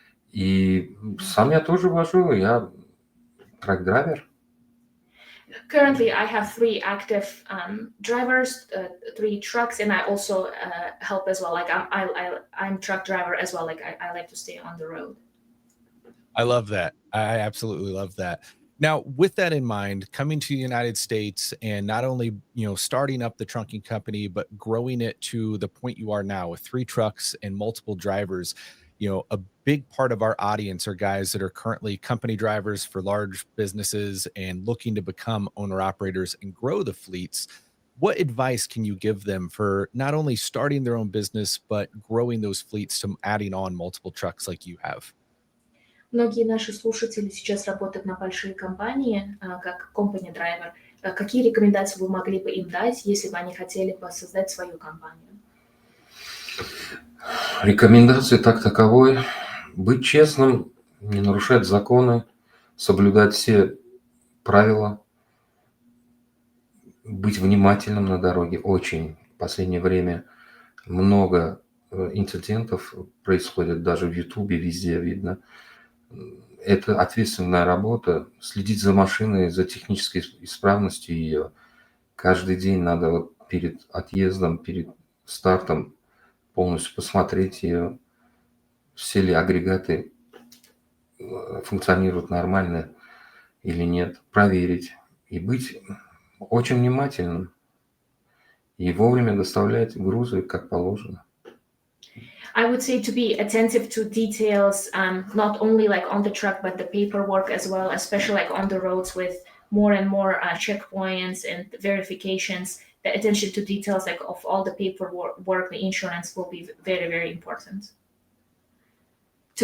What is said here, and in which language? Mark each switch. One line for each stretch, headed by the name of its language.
Russian: И сам я тоже вожу, я трак-драйвер.
English: Currently, I have 3 active drivers, 3 trucks, and I also help as well. Like I'm truck driver as well. Like I like to stay on the road. I love that. I absolutely love that. Now, with that in mind, coming to the United States and not only, starting up the trunking company, but growing it to the point you are now with 3 trucks and multiple drivers, a big part of our audience are guys that are currently company drivers for large businesses and looking to become owner operators and grow the fleets. What advice can you give them for not only starting their own business, but growing those fleets to adding on multiple trucks like you have?
Russian: Многие наши слушатели сейчас работают на большие компании, как company driver. Какие рекомендации вы могли бы им дать, если бы они хотели бы создать свою компанию? Рекомендации так таковой. Быть честным, не нарушать законы, соблюдать все правила, быть внимательным на дороге. Очень. В последнее время много инцидентов происходит, даже в Ютубе, везде видно. Это ответственная работа. Следить за машиной, за технической исправностью ее. Каждый день надо вот перед отъездом, перед стартом полностью посмотреть ее, все ли агрегаты функционируют нормально или нет, проверить и быть очень внимательным и вовремя доставлять грузы, как положено.
English: I would say to be attentive to details, not only like on the truck, but the paperwork as well, especially like on the roads with more and more checkpoints and verifications. The attention to details, like of all the paperwork, the insurance will be very, very important to